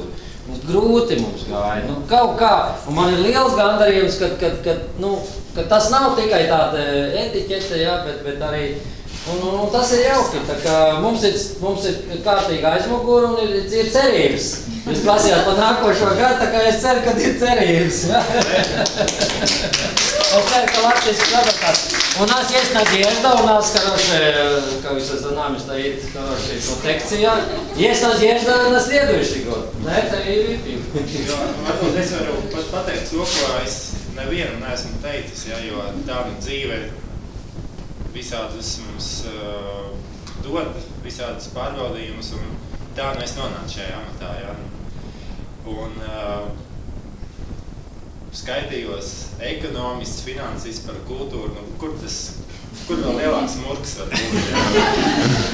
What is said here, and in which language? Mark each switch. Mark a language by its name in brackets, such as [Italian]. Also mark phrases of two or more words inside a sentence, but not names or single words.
[Latvian] Grūti mums gāja, kaut kā, un man ir liels gandarījums, ka tas nav tikai tāda etiķete, jā, bet arī, un tas ir jauki, tā kā mums ir kārtīga aizmugura un ir cerības. Jūs prasījāt par nākošo gadu, tā kā es ceru, ka ir cerības, jā. Es ceru, ka Latvijas sabatās. [Russian] У нас есть надежда, у нас хорошая, как вы за нами стоит хорошая протекция. Есть надежда на следующий год. На это и выпьем. [Latvian] Varbūt es varu pat pateikt to, ko es nevienam neesmu teicis, jo tāda dzīve visādas mums dod, visādas pārbaudījumus, un tā es nonācu šajā amatā. Un skaitījos ekonomists, finansists par kultūru, kur vēl lielāks murks var būt.